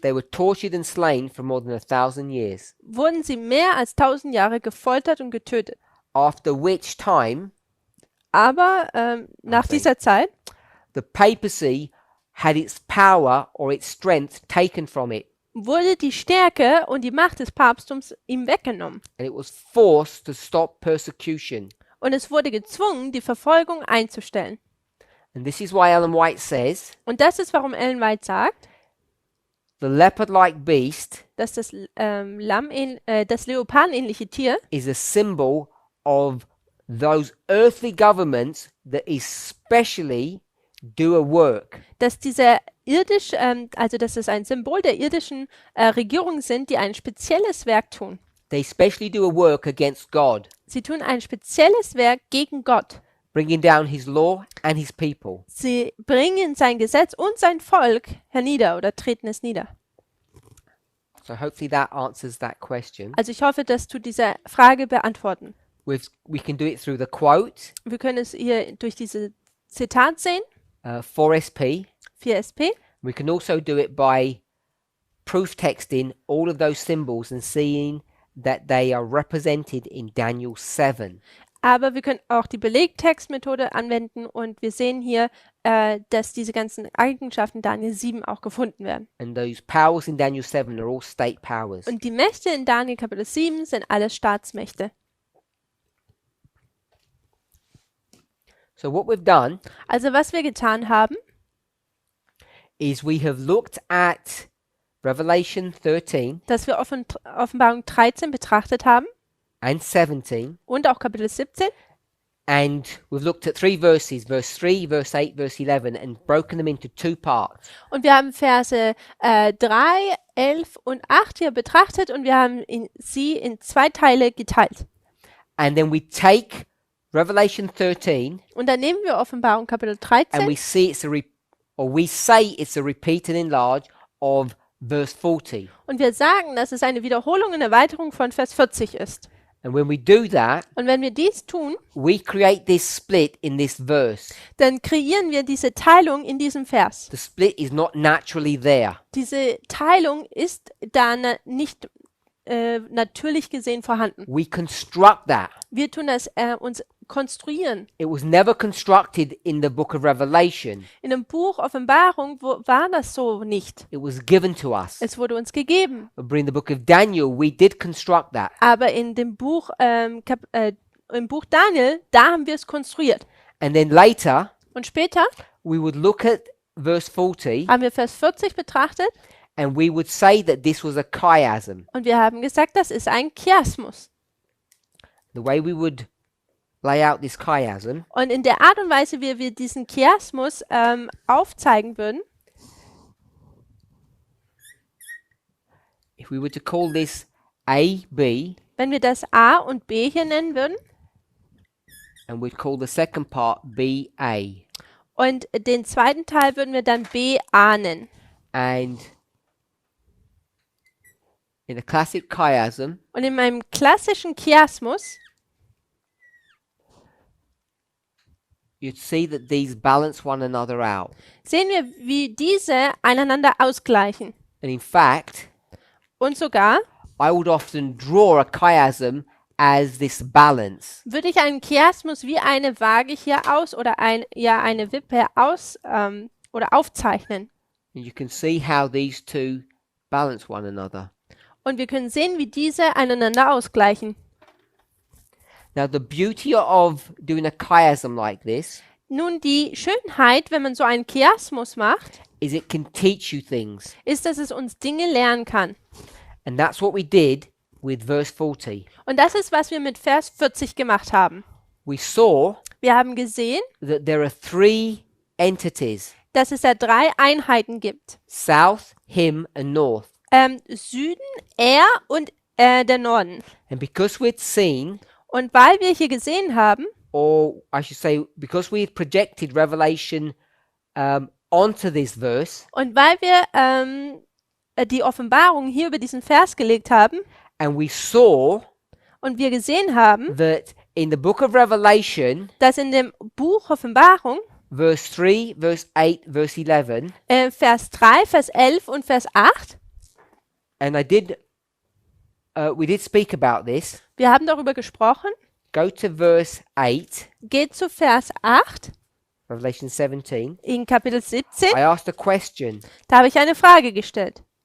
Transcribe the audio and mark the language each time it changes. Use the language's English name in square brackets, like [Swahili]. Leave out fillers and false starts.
[English] they were tortured and slain for more than 1,000 years, [German] wurden sie mehr als 1000 Jahre gefoltert und getötet. [English] after which time [German] Aber nach [English] Okay. [German] dieser Zeit [English] the papacy had its power or its strength taken from it, [German] wurde die Stärke und die Macht des Papsttums ihm weggenommen. [English] and it was forced to stop persecution. [German] Und es wurde gezwungen, die Verfolgung einzustellen. [English] And this is why Ellen White says [German] Und das ist, warum Ellen White sagt, [English] the leopard-like beast [German] dass das leopardenähnliche Tier [English] is a symbol of those earthly governments that especially do a work. [German] dass dass es ein Symbol der irdischen Regierungen sind, die ein spezielles Werk tun. [English] They especially do a work against God, [German] Sie tun ein spezielles Werk gegen Gott. [English] bringing down his law and his people. [German] Sie bringen sein Gesetz und sein Volk hernieder oder treten es nieder. [English] So hopefully that answers that question. [German] Also ich hoffe, dass du diese Frage beantworten. [English] We can do it through the quote, [German] Wir können es hier durch diese Zitat sehen, [English] 4SP. [German] 4SP. [English] We can also do it by proof texting all of those symbols and seeing that they are represented in Daniel 7. [German] Aber wir können auch die Belegtextmethode anwenden und wir sehen hier, dass diese ganzen Eigenschaften Daniel 7 auch gefunden werden. [English] And those powers in Daniel 7 are all state powers. [German] Und die Mächte in Daniel Kapitel 7 sind alles Staatsmächte. [English] So what we've done [German] Also was wir getan haben, [English] is we have looked at Revelation 13 [German] dass wir Offenbarung 13 betrachtet haben [English] and 17, [German] und auch Kapitel 17. [English] and we've looked at 3 verses, verse 3, verse 8, verse 11, and broken them into 2 parts. [German] Und wir haben Verse 3, 11 und 8 hier betrachtet und wir haben sie in 2 Teile geteilt. [English] And then we take Revelation 13 [German] Und dann nehmen wir Offenbarung Kapitel [English] and [German] 13 [English] we see we say it's a repeat and enlarge of verse 40. [German] und wir sagen, dass es eine Wiederholung und Erweiterung von Vers 40 ist. [English] And when we do that, [German] Und wenn wir dies tun, [English] we create this split in this verse. [German] dann kreieren wir diese Teilung in diesem Vers. [English] The split is not naturally there. [German] Diese Teilung ist da nicht natürlich gesehen vorhanden. [English] We construct that. [German] Wir tun das uns konstruieren. [English] It was never constructed in the book of Revelation. [German] In dem Buch Offenbarung war das so nicht. [English] It was given to us. [German] Es wurde uns gegeben. [English] But in the book of Daniel, we did construct that. [German] Aber in dem Buch, im Buch Daniel, da haben wir es konstruiert. [English] And then later, [German] Und später [English] we would look at verse 40 [German] haben wir Vers 40 betrachtet [English] and we would say that this was a chiasm. [German] und wir haben gesagt, das ist ein Chiasmus. [English] The way we would lay out this chiasm [German] Und in der Art und Weise, wie wir diesen Chiasmus aufzeigen würden, [English] if we were to call this A, B, [German] wenn wir das A und B hier nennen würden [English] and we'd call the second part B, A. [German] und den zweiten Teil würden wir dann B, A nennen. [English] And in a classic chiasm, [German] Und in meinem klassischen Chiasmus [English] you'd see that these balance one another out. [German] sehen wir, wie diese einander ausgleichen. [English] And in fact, [German] Und sogar [English] I would often draw a chiasm as this balance. [German] würde ich einen Chiasmus wie eine Waage hier oder eine Wippe oder aufzeichnen. [English] And you can see how these two balance one another. [German] Und wir können sehen, wie diese einander ausgleichen. [English] Now, the beauty of doing a chiasm like this [German] Nun, die Schönheit, wenn man so einen Chiasmus macht, [English] is it can teach you things. [German] ist, dass es uns Dinge lernen kann. [English] And that's what we did with verse 40. [German] Und das ist, was wir mit Vers 40 gemacht haben. [English] We saw [German] Wir haben gesehen, [English] that there are 3 entities, [German] dass es da 3 Einheiten gibt. [English] south, him, and north. [German] Süden, er und der Norden. [English] And because we'd seen, [German] Und weil wir hier gesehen haben, [English] or I should say, because we had projected Revelation onto this verse, [German] und weil wir die Offenbarung hier über diesen Vers gelegt haben [English] and we saw [German] und wir gesehen haben, [English] that in the book of Revelation, [German] dass in dem Buch Offenbarung [English] verse 3, verse 8, verse 11, [German] Vers 3, Vers 11 und Vers 8, [English] and we did speak about this. [German] wir haben darüber gesprochen, [English] Go to verse 8, [German] geht zu Vers 8 [English] Revelation 17. [German] in Kapitel 17, [English] I asked a question. [German] da habe ich eine Frage gestellt.